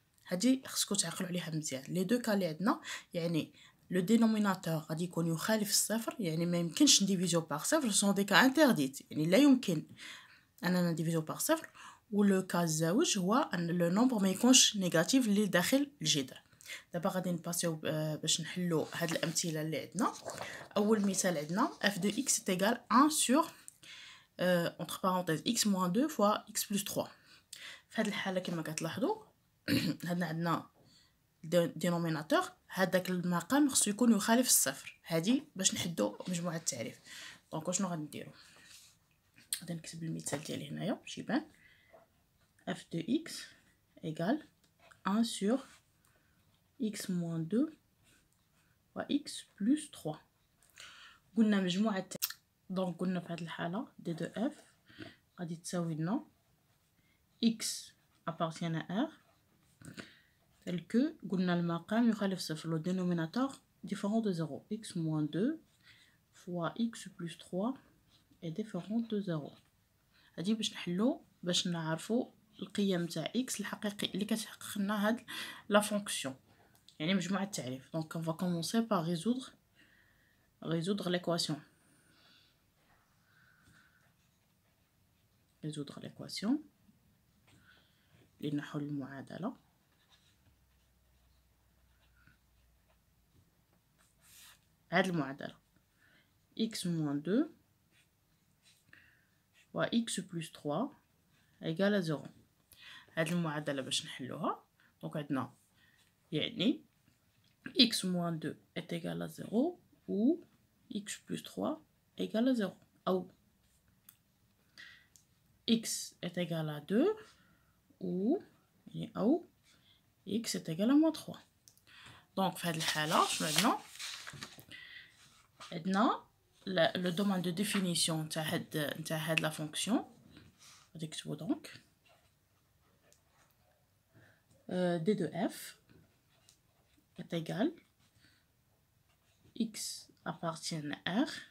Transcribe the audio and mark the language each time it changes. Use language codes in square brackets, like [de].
[ar] هذه خصكم تعقلوا عليها مزيان. لي دو كا اللي عندنا، يعني لو دينوميناتور غادي يكون يخالف الصفر، يعني ما يمكنش نديفيزيو بار صفر، سون دي كا انترديت، يعني لا يمكن اننا نديفيزيو بار صفر. ولو كا الزوج هو ان لو نومبر ما يكونش نيجاتيف اللي داخل الجذر. دابا غادي نباسيو باش نحلو هاد الامثله اللي عندنا. [fr] اول مثال عندنا f de x est égal 1 sur entre parenthèses x moins 2 fois x plus 3. [ar] في هاد الحاله كما كتلاحظوا عندنا دينوميناتور، هذاك المقام خصو يكون يخالف الصفر. هذه باش نحدو مجموعه التعريف. دونك شنو غادي نديرو؟ غادي نكتب المثال ديالي هنايا باش يبان. [fr] f de x égale 1 sur x moins 2 fois x plus 3. [ar] قلنا مجموعة دونك قلنا في هذه الحالة دي دو اف غادي تساوي لنا [fr] x appartient à R tel que [ar] قلنا المقام يخالف صفر، لو [fr] dénominateur différent de 0. x moins 2 fois x plus 3 est différent de 0. [ar] هادي باش نحلو باش نعرفو القيم تاع x الحقيقي اللي كتحقق لنا هاد لا فونكسيون، يعني مجموعة التعريف. [fr] دونك on va commencer par résoudre l'équation. résoudre l'équation [ar] لنحل المعادلة. هاد المعادلة [fr] x moins 2 و x plus 3 égale à 0. [ar] هاد المعادلة باش نحلوها دونك عندنا يعني [fr] x moins 2 est égal à 0 ou x plus 3 égale à 0 أو x est égal à 2 ou يعني أو x est égal à moins 3. [ar] دونك في هاد الحالة شنو عندنا لو دومون دو ديفينيسيون تاع هاد لا فونكسيون. غادي نكتبو دونك [fr] d de f est égal x appartient à R